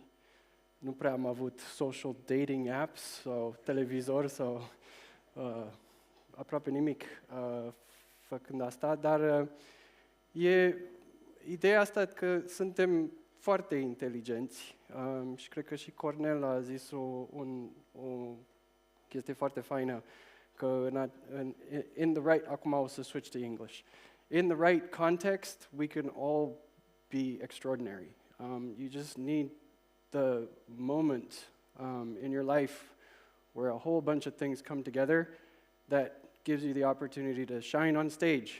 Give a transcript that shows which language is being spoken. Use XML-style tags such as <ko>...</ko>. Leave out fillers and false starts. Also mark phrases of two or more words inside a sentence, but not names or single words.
<ro>Nu prea am avut</ro> <en>social dating apps</en> <ro>sau televizor sau aproape nimic făcând asta, dar e ideea asta că suntem foarte inteligenți și cred că și Cornel a zis o chestie foarte faină, că</ro> <en>in the right,</en> <ro>acum o să</ro> <en>switch to English, in the right context, we can all be extraordinary. You just need the moment in your life where a whole bunch of things come together that gives you the opportunity to shine on stage.</en>